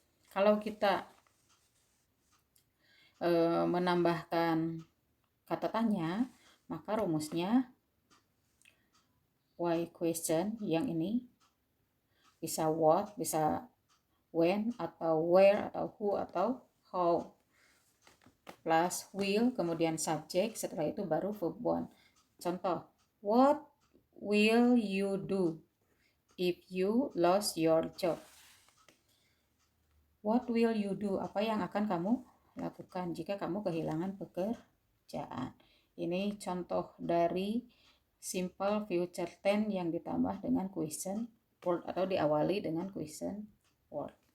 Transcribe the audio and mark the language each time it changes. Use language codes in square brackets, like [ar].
[id] Kalau kita menambahkan kata tanya, maka rumusnya why question yang ini bisa what, bisa when, atau where, atau who, atau how, plus will, kemudian subject, setelah itu baru verb 1. [en] Contoh, what will you do if you lost your job? What will you do? [id] Apa yang akan kamu lakukan jika kamu kehilangan pekerjaan? Ini contoh dari simple future tense yang ditambah dengan question word atau diawali dengan question word.